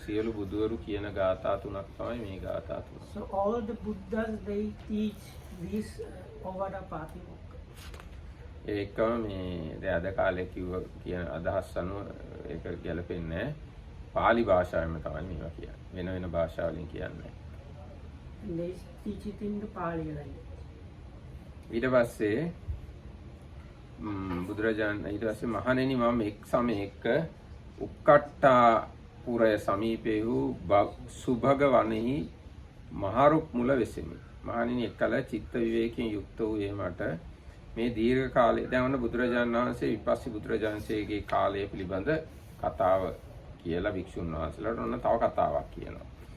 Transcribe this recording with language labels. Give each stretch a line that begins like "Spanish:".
Sinhala: සියලු බුදුවරු කියන ගාථා තුනක් තමයි මේ ගාථා තුන.
English: So all the Buddhas, they teach this Ovada Patimokkha.
Sinhala: ඒකම මේ දැන් අද කාලේ කියන අදහස් අනුව ඒක ගැලපෙන්නේ නැහැ. පාලි භාෂාවෙන්ම තමයි මේවා කියන්නේ. වෙන වෙන භාෂාවලින් කියන්නේ.
English: And they teach it in the Pali language.
Sinhala: ඊට පස්සේ බුදුරජාණන් ඊට පස්සේ මහණෙනි මම එක් සමයක උක්කට්ටා පුරය සමීපේ වූ සුභග වනයේ මහරුක් මුල වෙසෙමි. මහණෙනි එක්කල චිත්ත විවේකයෙන් යුක්ත වූ මට මේ දීර්ඝ කාලේ දැන් වුණ බුදුරජාණන් වහන්සේ විපස්සී බුදුරජාණන්සේගේ කාලය පිළිබඳ කතාව කියලා භික්ෂුන් වහන්සේලාට ඔන්න තව කතාවක් කියනවා.